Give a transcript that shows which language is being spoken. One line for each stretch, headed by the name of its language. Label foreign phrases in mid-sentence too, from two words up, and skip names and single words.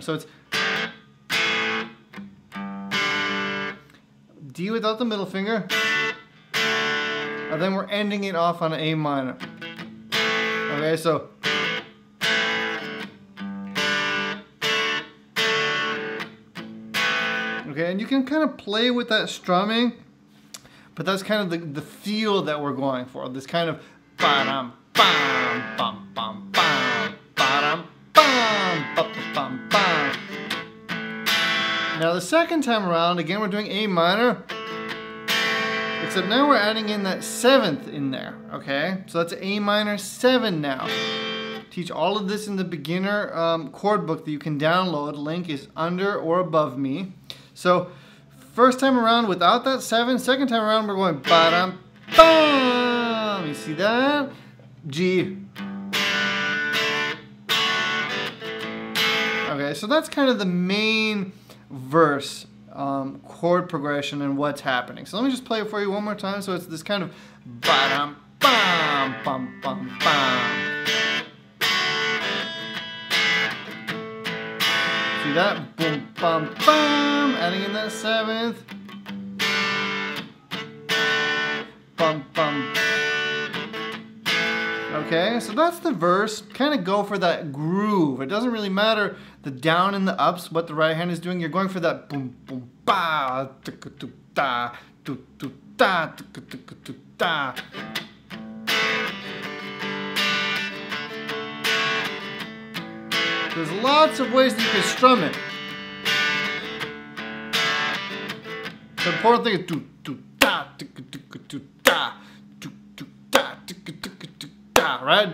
English: So it's D without the middle finger, and then we're ending it off on an A minor. Okay, so okay, and you can kind of play with that strumming, but that's kind of the feel that we're going for. This kind of ba-dum, bam, bum, bum, bam, ba-dum, bam, bum, bum, bam. Now the second time around, again we're doing A minor, except now we're adding in that 7th in there, okay? So that's A minor 7 now. Teach all of this in the beginner chord book that you can download. Link is under or above me. So first time around without that 7, second time around we're going ba-dum, bam. You see that? G. Okay, so that's kind of the main verse chord progression and what's happening. So let me just play it for you one more time. So it's this kind of ba-dum, bam, bum, bum, bam. See that? Boom, bum, bam. Adding in that 7th. Bum, bum. Okay, so that's the verse. Kind of go for that groove. It doesn't really matter the down and the ups, what the right hand is doing. You're going for that boom, boom, ba, da, da, da. There's lots of ways that you can strum it. The important thing is do, da, da. Right?